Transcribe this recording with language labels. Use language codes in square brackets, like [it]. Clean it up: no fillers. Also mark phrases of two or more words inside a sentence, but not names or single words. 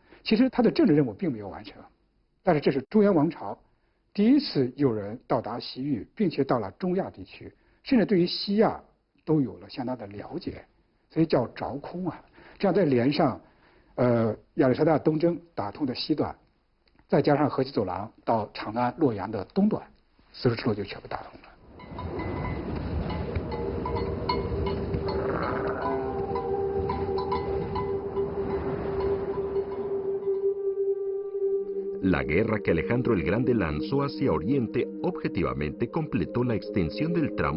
[zh] 其实他的政治任务并没有完成，但是这是中原王朝第一次有人到达西域，并且到了中亚地区，甚至对于西亚。都有了相当的了解，所以叫着空啊。这样再连上，亚历山大东征打通的西段，再加上河西走廊到长安、洛阳的东段，丝绸之路就全部打通了。 [es] La guerra que Alejandro el Grande lanzó hacia Oriente objetivamente completó la extensión del tramo